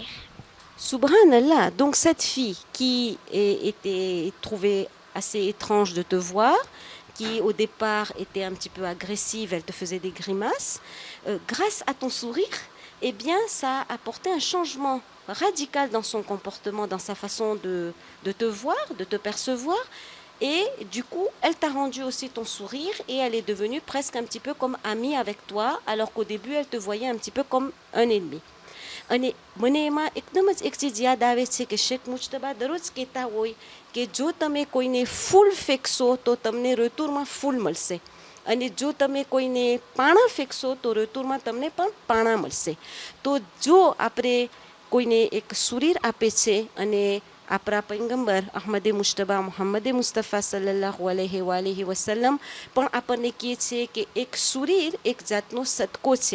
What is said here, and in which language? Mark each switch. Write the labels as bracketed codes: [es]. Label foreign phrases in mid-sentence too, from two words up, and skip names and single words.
[fr] Subhanallah, donc cette fille qui était trouvée assez étrange de te voir, qui au départ était un petit peu agressive, elle te faisait des grimaces, grâce à ton sourire, eh bien ça a apporté un changement radical dans son comportement, dans sa façon de te voir, de te percevoir. Et du coup, elle t'a rendu aussi ton sourire et elle est devenue presque un petit peu comme amie avec toi, alors qu'au début, elle te voyait un petit peu comme un ennemi. [gu] અને મને એમાં એકદમ જ એક ચીજ યાદ આવે છે કે શેખ મુજતબા દરરોજ કહેતા હોય કે જો તમે કોઈને ફૂલ ફેંકશો તો તમને ઋતુમાં ફૂલ મળશે અને જો તમે કોઈને પાણા ફેંકશો તો ઋતુમાં તમને પણ પાણા મળશે. તો જો આપણે કોઈને એક સુરીર આપે છે અને આપણા પૈગંબર અહમદે મુજતબા મુહમ્મદે મુસ્તફા સલ્લલ્લાહુ અલૈહિ વસલ્લમ પણ આપણને કહે છે કે એક સુરીર એક જાતનો સદકો છે.